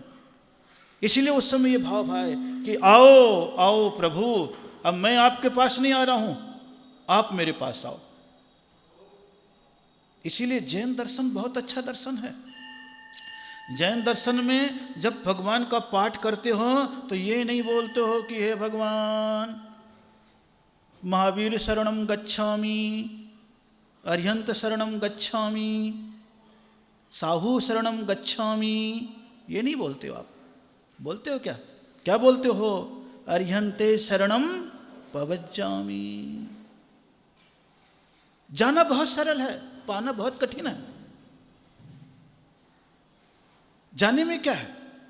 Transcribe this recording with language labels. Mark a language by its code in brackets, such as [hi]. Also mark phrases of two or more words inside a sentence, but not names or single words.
[hi] इसलिए उस समय ये भाव है कि आओ आओ प्रभु, अब मैं आपके पास नहीं आ रहा हूं, आप मेरे पास आओ। इसीलिए जैन दर्शन बहुत अच्छा दर्शन है। जैन दर्शन में जब भगवान का पाठ करते हो तो ये नहीं बोलते हो कि हे भगवान महावीर [pra] शरणम गच्छामि, अर्यंत शरणम गच्छामि, साहू शरणम गच्छामि, [hi] ये नहीं बोलते हो आप। बोलते हो क्या? क्या बोलते हो? [pra] अर्यंते शरणम पवज्जामि। [hi] जाना बहुत सरल है, पाना बहुत कठिन है। जाने में क्या है?